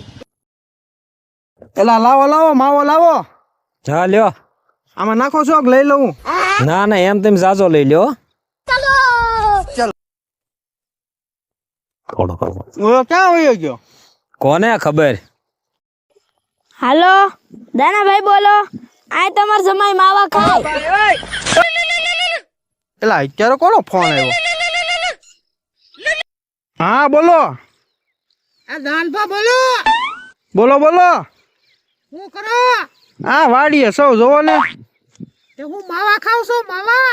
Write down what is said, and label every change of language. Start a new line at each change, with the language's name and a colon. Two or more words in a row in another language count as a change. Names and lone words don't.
Gujarati: એલા લાવો લાવો માવો લાવો. હા લ્યો. આમાં નાખો છો કે લઈ લઉં? ના ના એમ તેમ જાજો લઈ લ્યો. થોડો ઓલો ક્યાં વયો ગયો? કોને ખબર. હેલો દાના ભાઈ બોલો આએ તમાર જમાઈ માવા ખાએ એલા અત્યારે કોનો ફોન આવ્યો? હા બોલો. આ દાનભા બોલો. બોલો બોલો. હું કરો? હા વાડીએ સૌ જોવો ને. તે હું માવા ખાવ છું માવા.